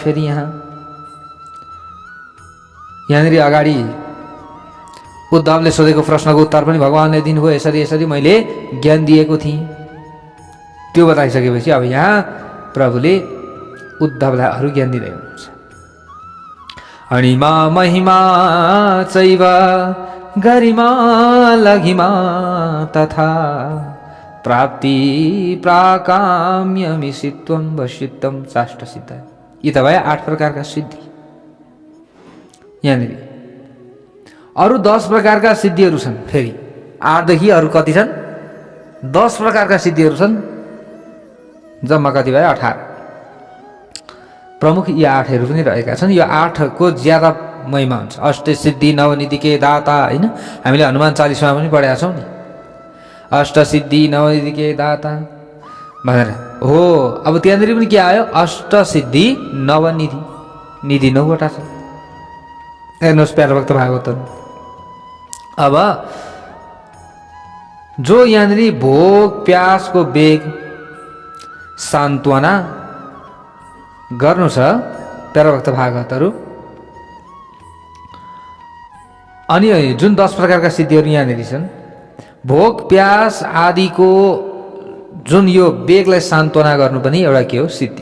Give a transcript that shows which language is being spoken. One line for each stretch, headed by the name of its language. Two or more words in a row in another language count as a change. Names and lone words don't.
Nepali: फेरि यहाँनिर अगाडि उद्धवले सोधेको प्रश्नको उत्तर पनि भगवानले दिनुभयो। यसरी यसरी मैले ज्ञान दिएको थिएँ। त्यो बताइसकेपछि अब यहाँ प्रभुले उद्धवलाई अरू ज्ञान दिँदै हुनुहुन्छ।
Sanskrit: अणिमा महिमा चैव गरिमा लघिमा तथा प्राप्ति प्राकाम्यमिषित्वं वशित्वं चाष्टसिद्ध।
Nepali: यी त भए 8 प्रकारका सिद्धि। यहाँनिर अरू 10 प्रकारका सिद्धिहरू छन्। फेरि 8 देखि अरू कति छन्? 10 प्रकारका सिद्धिहरू छन्। जम्मा कति भयो? 18। प्रमुख यी 8हरू पनि रहेका छन्। यो 8 को ज्यादा महिमा हुन्छ।
Hindi: अष्ट सिद्धि नवनिधि के दाता
Nepali: होइन, हामीले हनुमान चालिसामा पनि पढेका छौँ नि,
Hindi: अष्ट सिद्धि नवनिधि के दाता
Nepali: भनेर हो। अब त्यहाँनिर पनि के आयो, अष्ट सिद्धि नवनिधि, निधि 9वटा छ। हेर्नुहोस् प्यारो भक्त भागवतहरू। अब जो यहाँनिर भोग प्यासको वेग सान्त्वना गर्नु छ प्यारो भक्त भागवतहरू, अनि जुन 10 प्रकारका सिद्धिहरू यहाँनिर छन्, भोग प्यास आदिको जुन यो वेगलाई सान्त्वना गर्नु पनि एउटा के हो, सिद्धि।